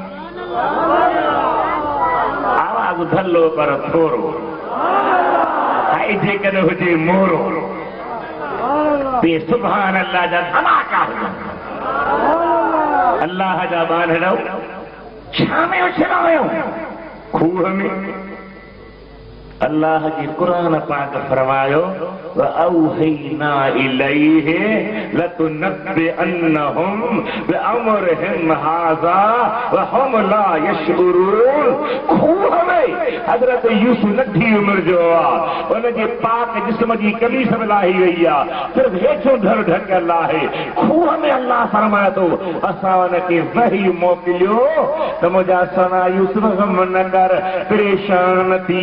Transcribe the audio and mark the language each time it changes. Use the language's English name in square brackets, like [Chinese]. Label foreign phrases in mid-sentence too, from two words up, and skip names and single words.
[Sindhi] आवाज़ भलो पर थोरो, हाय जेकॾहिं हुजे मोरो बे [Arabic] سبحان الله [Sindhi] जा धमाका हुजनि। अल्लाह जा बांधड़ो, छा में उछलायो? खूह में। अल्लाह जी कुरान पाक फरमायो [Arabic] وأوحينا إليه لتنبئنهم بأمرهم هذا وهم لا يشعرون. [Sindhi] खूह में हजरत यूसुफ नंढी उम्र जो आहे उनजे पाक जिस्म जी कमीस लाही वई आहे, सिर्फ हेठों धर ढकियल आहे। खूह में अल्लाह फरमाए थो असां उनखे वही मोकिलियो त मुंहिंजा सना यूसुफ गम न कर, परेशान थी।